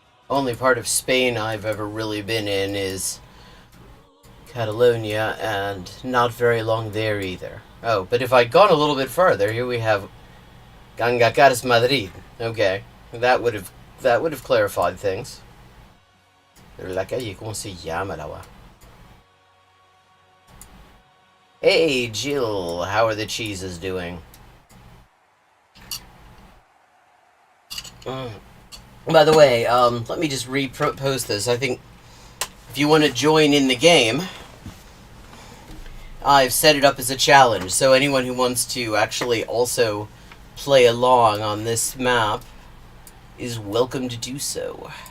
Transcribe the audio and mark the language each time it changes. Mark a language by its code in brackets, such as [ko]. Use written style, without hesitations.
[en] Only part of Spain I've ever really been in is Catalonia, and not very long there either. Oh, but if I'd gone a little bit further, here we have Gangacares Madrid. Okay, that would have clarified things. [es] La calle, ¿cómo se llama la agua? [en] Hey, Jill, how are the cheeses doing? By the way, let me just repost this. I think if you want to join in the game, I've set it up as a challenge, so anyone who wants to actually also play along on this map is welcome to do so.